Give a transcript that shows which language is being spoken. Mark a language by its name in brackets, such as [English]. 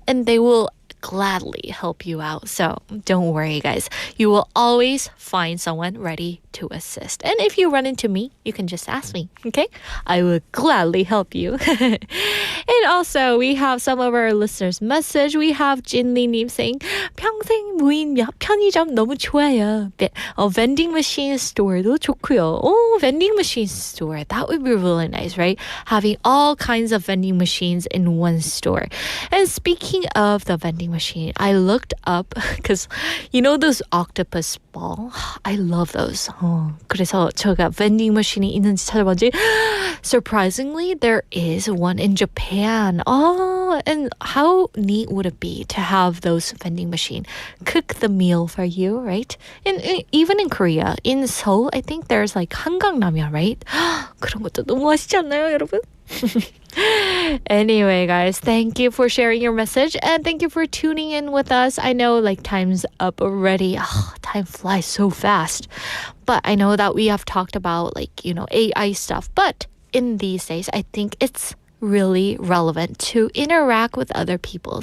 [English] And they will gladly help you out. So don't worry, guys. You will always find someone ready to assist. And if you run into me, you can just ask me, okay? I will gladly help you. And also, we have some of our listeners' message. We have [Korean] Jinli-님 [English] saying, [Korean] 평생 무인 편의점 너무 좋아요. [English] Vending machine store도 [Korean] 좋고요. [English] Oh, vending machine store. That would be really nice, right? Having all kinds of vending machines in one store. And speaking of the vending machine, I looked up because you know those octopus ball? I love those. [Korean] 그래서 제가 vending machine이 있는지 찾아봤지. [English] Surprisingly, there is one in Japan. Oh, and how neat would it be to have those vending machine cook the meal for you, right? And even in Korea, in Seoul, I think there's like 한강라면, right? [Korean] 그런 것도 너무 맛있지 않나요, 여러분? [English] Anyway, guys, thank you for sharing your message and thank you for tuning in with us. I know like time's up already. Time flies so fast. But I know that we have talked about like, you know, AI stuff. But in these days, I think it's really relevant to interact with other people.